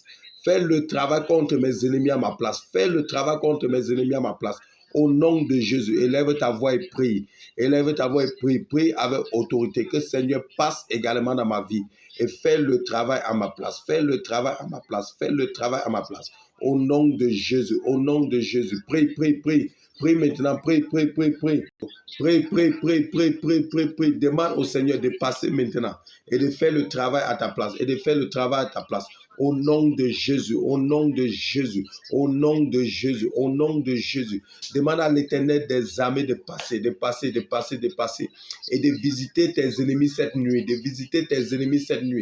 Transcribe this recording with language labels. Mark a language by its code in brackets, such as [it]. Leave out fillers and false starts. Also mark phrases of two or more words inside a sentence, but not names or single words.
[fr] Fais le travail contre mes ennemis à ma place. Fais le travail contre mes ennemis à ma place. Au nom de Jésus, élève ta voix et prie. Élève ta voix et prie. Prie avec autorité que Seigneur passe également dans ma vie et fais le travail à ma place. Fais le travail à ma place. Fais le travail à ma place. Au nom de Jésus. Au nom de Jésus. Prie, prie, prie. Prie maintenant. Prie, prie, prie, prie. Prie, prie, prie, prie, prie, prie, prie. Demande au Seigneur de passer maintenant et de faire le travail à ta place. Et de faire le travail à ta place. Au nom de Jésus, au nom de Jésus, au nom de Jésus, au nom de Jésus. Demande à l'Éternel des armées de passer, de passer, de passer, de passer. Et de visiter tes ennemis cette nuit, de visiter tes ennemis cette nuit.